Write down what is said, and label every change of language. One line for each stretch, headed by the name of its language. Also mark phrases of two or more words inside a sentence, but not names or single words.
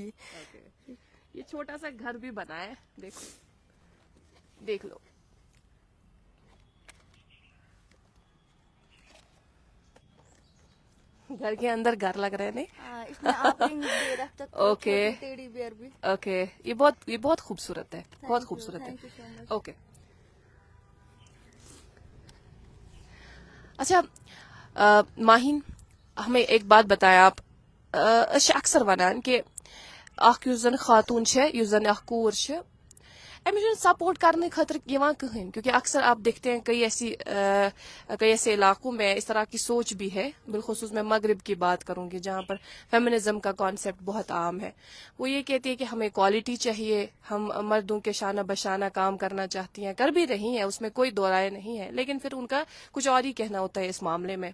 Urdu: یہ چھوٹا سا گھر بھی بنایا ہے، دیکھو، دیکھ لو. گھر کے اندر گھر لگ رہے ہیں. نہیں, اس میں آپ رنگ بھی رکھ سکتے ہو, اوکے. ٹیڈی بیئر بھی. اوکے. یہ بہت خوبصورت ہے، بہت خوبصورت ہے.
English: Thank you so much.
Urdu: اوکے. اچھا، ماہین، ہمیں ایک بات بتایا آپ.
Kashmiri: अक्सर वनान कि अख युस जन खातून छे, युस जन अख कोर छे,
Urdu: ایمیشن سپورٹ کرنے خطر یہاں کہیں، کیونکہ اکثر آپ دیکھتے ہیں کئی ایسے علاقوں میں اس طرح کی سوچ بھی ہے، بالخصوص میں مغرب کی بات کروں گی جہاں پر فیمنزم کا کانسیپٹ بہت عام ہے. وہ یہ کہتی ہے کہ ہمیں اکویلٹی چاہیے، ہم مردوں کے شانہ بشانہ کام کرنا چاہتی ہیں، کر بھی رہی ہیں، اس میں کوئی دو رائے نہیں ہے، لیکن پھر ان کا کچھ اور ہی کہنا ہوتا ہے اس معاملے میں.